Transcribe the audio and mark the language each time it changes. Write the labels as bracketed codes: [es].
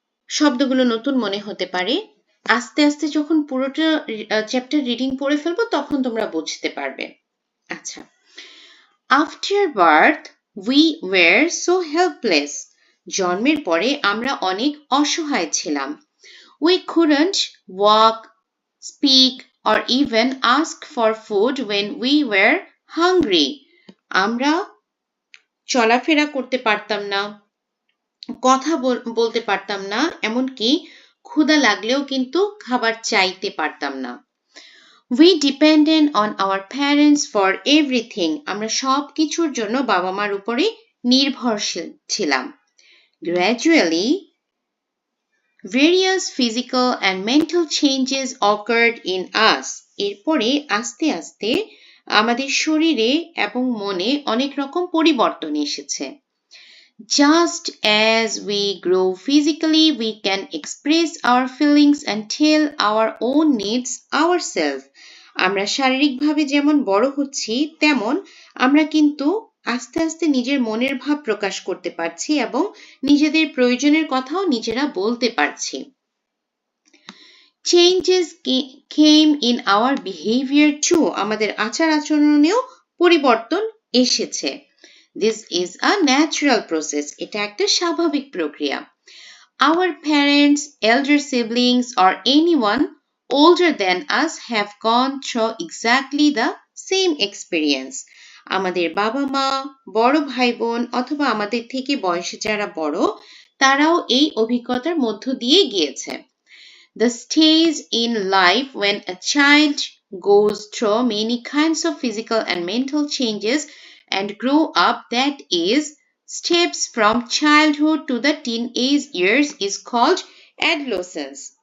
[bn] শব্দগুলো নতুন মনে হতে পারে। আস্তে আস্তে যখন পুরোটা চ্যাপ্টার রিডিং পড়ে ফেলবো তখন তোমরা বুঝতে পারবে। [en] আচ্ছা, after birth we were so helpless. [bn] জন্মের পরে আমরা অনেক অসহায় ছিলাম। [en] We couldn't walk, speak or even ask for food when we were hungry. [bn] আমরা চলাফেরা করতে পারতাম না, কথা বলতে পারতাম না, এমনকি ক্ষুধা লাগলেও কিন্তু খাবার চাইতে পারতাম না। [en] We depended on our parents for everything. [bn] আমরা সব কিছুর জন্য বাবা মার উপরে নির্ভরশীল ছিলাম। [en] Gradually, various physical and mental changes occurred in us. [bn] এরপরে আস্তে আস্তে আমাদের শরীরে এবং মনে অনেক রকম পরিবর্তন এসেছে। [en] Just as we grow physically, we can express our feelings and tell our own needs ourselves. [bn] আমরা শারীরিকভাবে যেমন বড় হচ্ছি, তেমন আমরা কিন্তু আস্তে আস্তে নিজের মনের ভাব প্রকাশ করতে পারছি এবং নিজেদের প্রয়োজনের কথাও নিজেরা বলতে পারছি। [en] Changes came in our behavior too. [bn] আমাদের আচার আচরণেও পরিবর্তন এসেছে। [en] This is a natural process. [bn] এটা একটা স্বাভাবিক প্রক্রিয়া। [en] Our parents, elder siblings, or anyone older than us have gone through exactly the same experience. [bn] আমাদের বাবা মা, বড় ভাই বোন অথবা আমাদের থেকে বয়সে যারা বড়, তারাও এই অভিজ্ঞতার মধ্য দিয়ে গিয়েছে। [en] The stage in life when a child goes through many kinds of physical and mental changes and grow up, that is, steps from childhood to the teenage years, is called adolescence.